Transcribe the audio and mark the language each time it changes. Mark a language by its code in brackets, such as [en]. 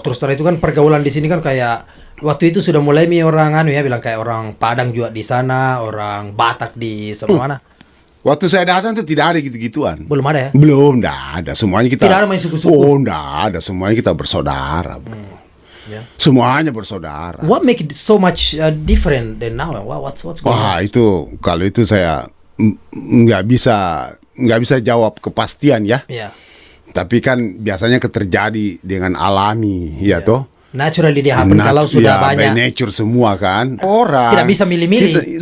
[id] Terus setelah itu kan pergaulan di sini kan kayak waktu itu sudah mulai orang bilang kayak orang Padang juga di sana, orang Batak di mana. Waktu saya datang tuh tidak ada gitu-gituan. Belum ada ya? Belum, tidak ada. Semuanya kita. Tidak ada main suku-suku. Oh, tidak ada. Semuanya kita bersaudara, bro. Semuanya bersaudara. [en] What make it so much different than now? What's going on? [id] Itu kalau itu saya nggak bisa jawab kepastian ya. Tapi kan biasanya terjadi dengan alami, ya toh. Naturally dia happen kalau sudah banyak. [en] By nature [id] semua kan. Orang tidak bisa milih-milih.